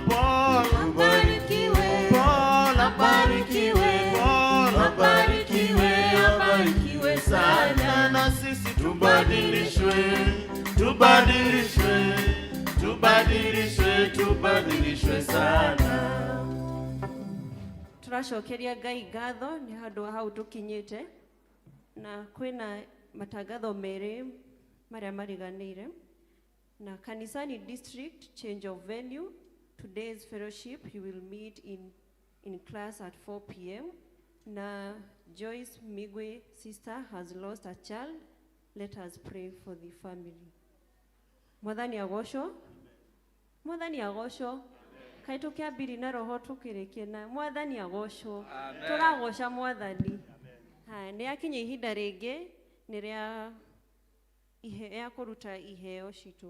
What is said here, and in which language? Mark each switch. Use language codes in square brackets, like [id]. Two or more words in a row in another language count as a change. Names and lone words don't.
[sw] Paul abarikiwe. Paul abarikiwe. Paul abarikiwe sana. Na sisi tubadilishwe sana. [ki] Turacokeria Ngai ngatho nĩ handũ hau tũkinyĩte, na kwĩna matangatho merĩ marĩa mariganĩire. [sw] Na Kanisani [en] District change of venue. Today's fellowship you will meet in class at 4 p.m. Na Joyce Migwe sister has lost a child. Let us pray for the family. [ki] Mwathani agocwo. Mwathani agocwo. Kaĩ tũkĩambĩrĩria na roho tũkĩrĩkie na Mwathani agocwo. Tũragoca Mwathani. Nĩ yakinya ihinda rĩngĩ nĩrĩa ya kũruta iheo citũ.